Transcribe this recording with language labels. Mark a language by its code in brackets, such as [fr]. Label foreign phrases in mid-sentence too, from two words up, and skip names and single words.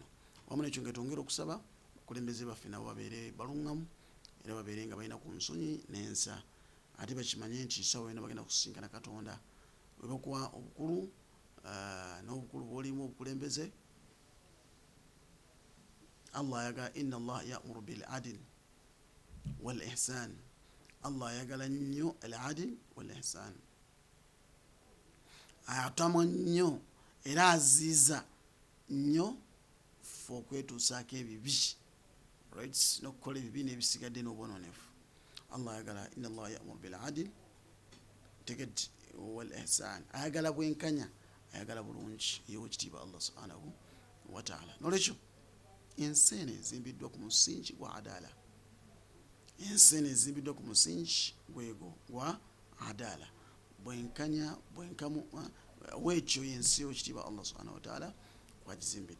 [lg] Wamu n'ekyo nga twongera okusaba abakulembeze baffe nabo babeere baluŋŋamu era babeere nga balina ku nsonyi n'ensa ate bakimanye nti sawa yonna bagenda kusisinkana Katonda we bakuwa obukulu n'obukulu bw'olimu obukulembeze. Allah ayagala [ar] إن الله يأمر بالعدل والإحسان. [lg] Allah ayagala nnyo [ar] العدل والإحسان, [lg] ayatama nnyo era aziiza nnyo ffe okwetuusaako ebibi, right, n'okukola ebibi n'ebisigadde n'obwononefu. Allah ayagala [ar] إن الله يأمر بالعدل [lg] teged [ar] والإحسان, [lg] ayagala bwenkanya, ayagala bulungi ey'owekitiibwa [ar] الله سبحانه وتعالى. [lg] N'olwekyo ensi eno ezimbiddwa ku musingi gwa adaala, ensi eno ezimbiddwa ku musingi gwego gwa adaala, bwenkanya bwenkamu weekyo yensi y'owekitiibwa [ar] الله سبحانه وتعالى [lg] kwagizimbidde.